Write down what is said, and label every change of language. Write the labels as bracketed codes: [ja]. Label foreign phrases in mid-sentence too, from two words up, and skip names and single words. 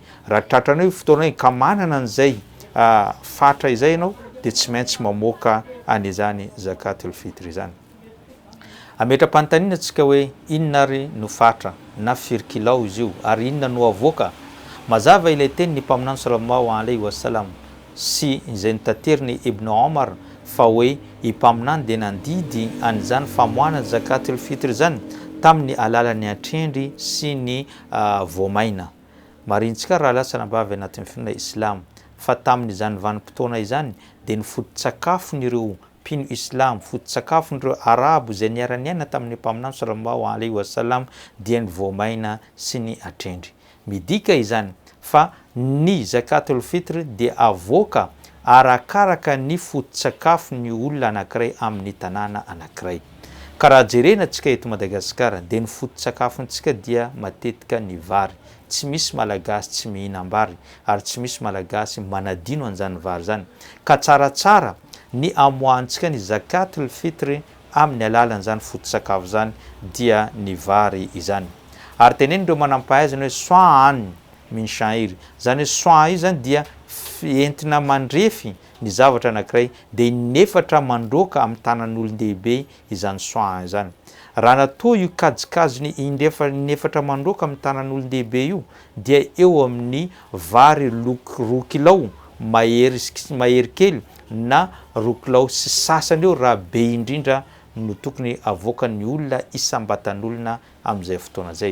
[mg] Raha tratranao fotoana ka manana an'izay fatra izay ianao dia tsy maintsy mamoaka an'izany [ar] زكاة الفطر [mg] izany. Ametra-panontaniana antsika hoe inona ry no fatra na firy kilao izy io ary inona no avoaka? Mazava ilay teny ny mpaminany [ar] صلى الله عليه وسلم [mg] sy izay notanteriny Ibn Omar fa hoe i mpaminany dia nandidy an'izany famoahana [ar] زكاة الفطر [mg] zany tamin'ny alalan'ny atrendry sy ny voamaina. Marintsika raha lasana bavy anatin'ny finoana islamo fa tamin'izany vanim-potoana izany dia ny foto-tsakafon'ireo mpino islamo, foto-tsakafon'ireo arabo izay niara-niaina tamin'ny mpaminany [ar] صلى الله عليه وسلم [mg] dia ny voamaina sy ny atrendry. Midika izany fa ny [ar] زكاة الفطر [mg] dia avoaka arakaraka ny foto-tsakafon'ny olona anankiray amin'ny tanàna anankiray. Karaha jerena antsika eto Madagasikara dia ny foto-tsakafontsika dia matetika ny vary. Tsy misy malagasy tsy mihinam-bary ary tsy misy malagasy manadino an'izany vary zany. Ka tsaratsara ny amoahantsika ny [ar] زكاة الفطر [mg] amin'ny alalan'izany foto-tsakafo zany dia ny vary izany. Ary tenenindreo manampahaizana hoe [ar] صاعا من شعير, [mg] zany hoe soa io zany dia entina mandrefy ny zavatra anankiray dia inefatra mandroaka amin'ny tanan'olon-dehibe izany soa izany. Raha natao io kajikajony inefatra mandroaka amin'ny tanan'olon-dehibe io dia eo amin'ny vary roa kilao mahery kely na roa kilao sy sasany eo raha be indrindra no tokony avoakan'ny olona isam-batan'olona amin'izay fotoana zay.